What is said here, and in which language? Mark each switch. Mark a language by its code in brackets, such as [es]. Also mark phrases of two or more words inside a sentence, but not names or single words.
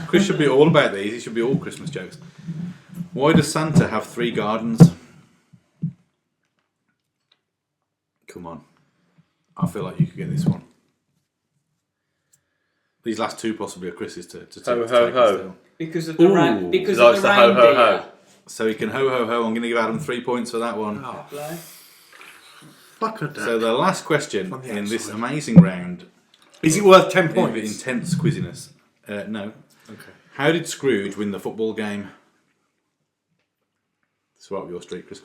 [en] Chris should be all about these. It should be all Christmas jokes. Why does Santa have 3 gardens? Come on. I feel like you could get this one. These last 2 possibly are Chris's to Ho, take ho, us ho. still. Because of the Ooh. because He of likes the the ho, reindeer. ho, ho. So he can ho ho ho. I'm going to give Adam 3 points for that one. Oh, Play. fuck a So the last question On the in this outside. amazing round Is it worth 10 of points? intense quizziness. No. Okay. How did Scrooge win the football game? It's right up your street, Chris.